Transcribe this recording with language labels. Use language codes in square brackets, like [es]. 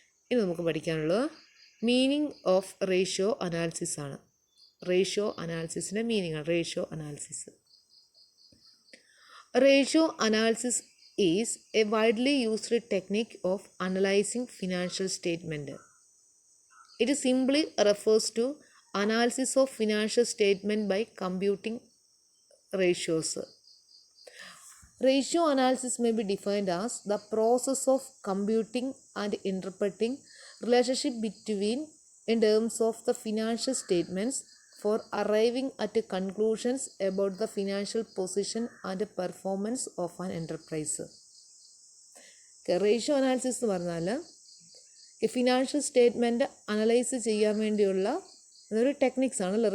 [ml] ഇനി നമുക്ക് പഠിക്കാനുള്ളത് മീനിങ് ഓഫ് റേഷ്യോ അനാലിസിസ് ആണ്. റേഷ്യോ അനാലിസിസിൻ്റെ മീനിങ് ആണ് ratio analysis. [en] Ratio analysis is a widely used technique of analysing financial statement. It simply refers to analysis of financial statement by computing ratios. Ratio analysis may be defined as the process of computing and interpreting relationship between in terms of the financial statements for arriving at conclusions about the financial position and performance of an enterprise. [ml] Ratio analysis എന്ന് പറഞ്ഞാൽ financial statement analyse ചെയ്യാൻ വേണ്ടിയുള്ള അതൊരു ടെക്നിക്സാണ്.